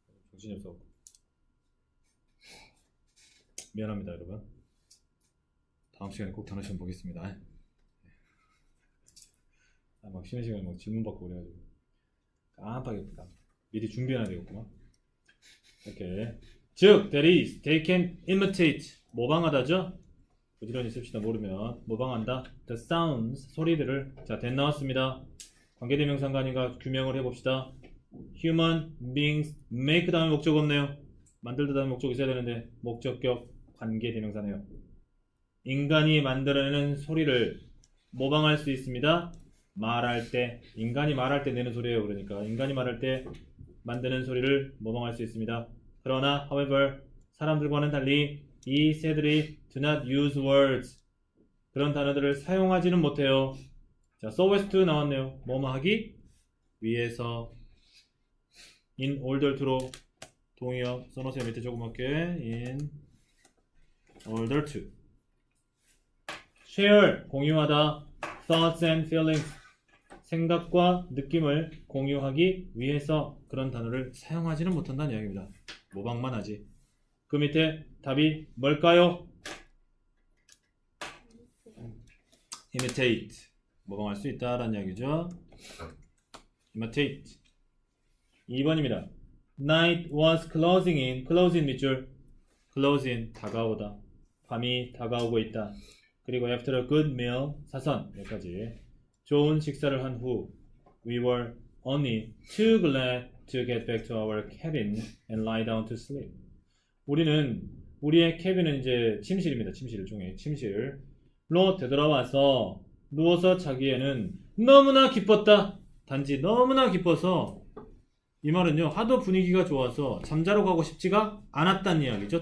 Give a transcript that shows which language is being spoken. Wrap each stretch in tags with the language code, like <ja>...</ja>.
<ko>정신이 없어. 미안합니다, 여러분. 다음 시간에 꼭 단어 시험 보겠습니다. 막 쉬는 시간에 막 질문 받고 그래가지고 깜빡했다. 미리 준비해야 되겠구만. 이렇게. 즉,</ko> <en>that is, they can imitate.</en> <ko>모방하다죠? 부지런히 씁시다. 모르면 모방한다.</ko> <en>the sounds,</en> <ko>소리들을. 자, that 나왔습니다. 관계대명사가 아닌가 규명을 해봅시다.</ko> <en>human beings make</en> <ko>다음에 목적 없네요. 만들다 다음에 목적 있어야 되는데 목적격 관계대명사네요. 인간이 만들어내는 소리를 모방할 수 있습니다. 말할 때, 인간이 말할 때 내는 소리예요. 그러니까 인간이 말할 때 만드는 소리를 모방할 수 있습니다. 그러나 however, 사람들과는 달리 이 새들이</ko> <en>do not use words,</en> <ko>그런 단어들을 사용하지는 못해요. 자, so as to 나왔네요. 뭐뭐 하기 위해서. in order to로 동의어 써놓으세요. 밑에 조그맣게</ko> <en>in order to.</en> <ko>share, 공유하다.</ko> <en>thoughts and feelings,</en> <ko>생각과 느낌을 공유하기 위해서 그런 단어를 사용하지는 못한다는 이야기입니다. 모방만 하지. 그 밑에 답이 뭘까요? imitate, 모방할 수 있다라는 이야기죠.</ko> <en>imitate.</en> <ko>2번입니다.</ko> <en>Night was closing in. closing</en> <ko>밑줄.</ko> <en>close in,</en> <ko>다가오다. 밤이 다가오고 있다. 그리고</ko> <en>after a good meal,</en> <ko>사선. 여기까지. 좋은 식사를 한 후,</ko> <en>we were only too glad to get back to our cabin and lie down to sleep.</en> <ko>우리는 우리의 캐빈은 이제 침실입니다. 침실 중에 침실로 되돌아와서 누워서 자기에는 너무나 기뻤다. 단지 너무나 기뻐서 이 말은요 하도 분위기가 좋아서 잠자러 가고 싶지가 않았다는 이야기죠.</ko>